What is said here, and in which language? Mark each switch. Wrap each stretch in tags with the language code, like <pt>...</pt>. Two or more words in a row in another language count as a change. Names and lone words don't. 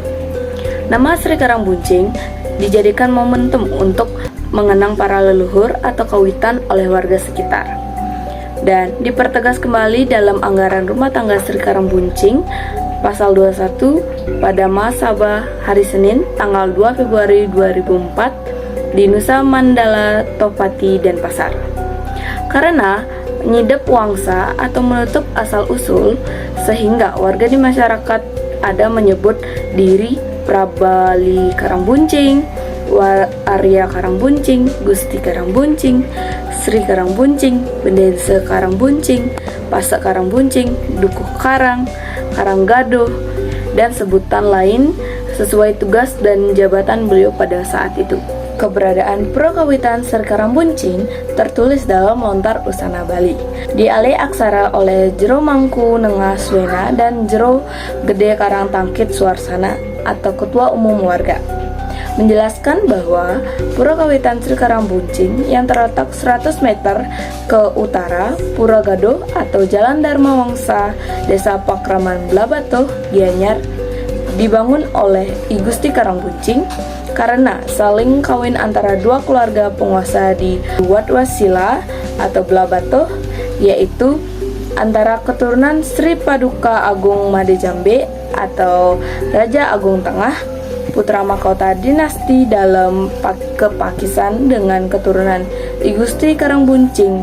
<id>Nama Sri Karangbuncing dijadikan momentum untuk mengenang para leluhur atau kawitan oleh warga sekitar, dan dipertegas kembali dalam anggaran rumah tangga Sri Karangbuncing pasal 21 pada Mahasabah hari Senin tanggal 2 Februari 2004 di Nusa Mandala, Topati, Denpasar. Karena menyidap wangsa atau menutup asal-usul, sehingga warga di masyarakat ada menyebut diri Prabali Karangbuncing, Arya Karangbuncing, Gusti Karangbuncing, Sri Karangbuncing, Bendesa Karangbuncing, Pasak Karangbuncing, Dukuh Karang, Karanggado, dan sebutan lain sesuai tugas dan jabatan beliau pada saat itu. Keberadaan Pura Kawitan Sri Karangbuncing tertulis dalam Lontar Usana Bali, dialih aksara oleh Jero Mangku Nengah Swena dan Jero Gede Karang Tangkit Suarsana atau Ketua Umum Warga, menjelaskan bahwa Pura Kawitan Sri Karangbuncing yang terletak 100 meter ke utara Pura Gado atau Jalan Dharma Wangsa, Desa Pakraman Blabatoh, Gianyar, dibangun oleh I Gusti Karangbuncing karena saling kawin antara dua keluarga penguasa di Watwasila atau Blabatoh, yaitu antara keturunan Sri Paduka Agung Made Jambe atau Raja Agung Tengah, putra mahkota dinasti dalam kepakisan dengan keturunan I Gusti Karangbuncing.</id>